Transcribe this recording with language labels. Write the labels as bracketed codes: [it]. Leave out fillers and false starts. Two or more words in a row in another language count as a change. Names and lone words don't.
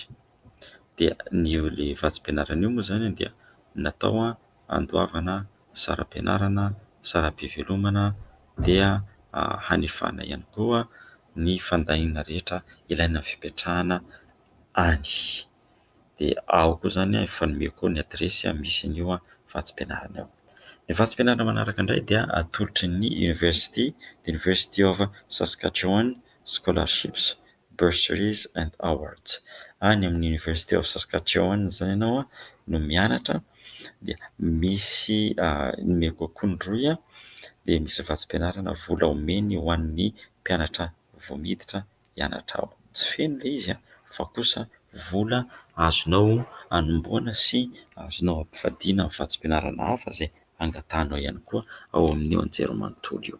[mg] Dia ny ilay vatsim-pianarana io moa zany dia natao handoavana saram-pianarana, saram-pivelomana, dia hanefana ihany koa ny fandahina rehetra ilaina amin'ny fipetrahana any. Dia ao koa zany efa nomeko ny adresy misy an'io vatsim-pianarana io. Ny vatsim-pianarana manaraka indray dia atolotry ny University of Saskatchewan Scholarships, Bursaries and Awards. Any amin'ny University of Saskatchewan zany ianao no mianatra, dia misy nomeko koa ny roy dia misy vatsim-pianarana vola omeny ho an'ny mpianatra vao miditra hianatra ao. Tsy feno ilay izy fa kosa vola azonao hanomboana sy azonao ampifadiana amin'ny vatsim-pianarana hafa izay angatahanao ihany koa ao amin'io anjerimanontolo io.